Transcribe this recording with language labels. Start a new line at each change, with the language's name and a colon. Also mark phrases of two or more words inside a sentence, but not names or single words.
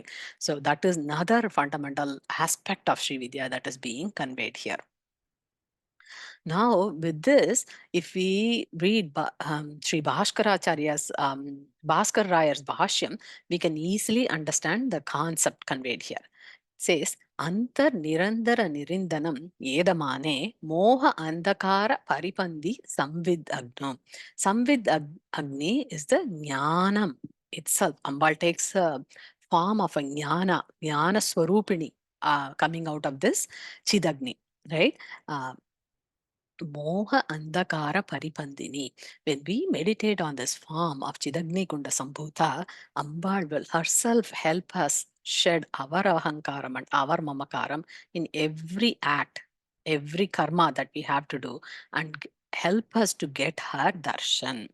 English: So that is another fundamental aspect of Sri Vidya that is being conveyed here. Now, with this, if we read Sri Bhaskaracharya's Bhaskar Rayar's Bhashyam, we can easily understand the concept conveyed here.
Sanskrit: Says Antar Nirandara Nirindanam Yedamane Moha Andakara Paripandi Samvid Agno.
English: Agni is the Jnanam itself. Ambal takes a form of a Jnana-Swaroopini coming out of this Chidagni, right?
Sanskrit: Uh, Moha Andakara Paripandini.
English: When we meditate on this form of
Sanskrit: Chidagni Kunda Sambhuta,
English: Ambal will herself help us shed our ahankaram and our mamakaram in every act, every karma that we have to do, and help us to get her darshan.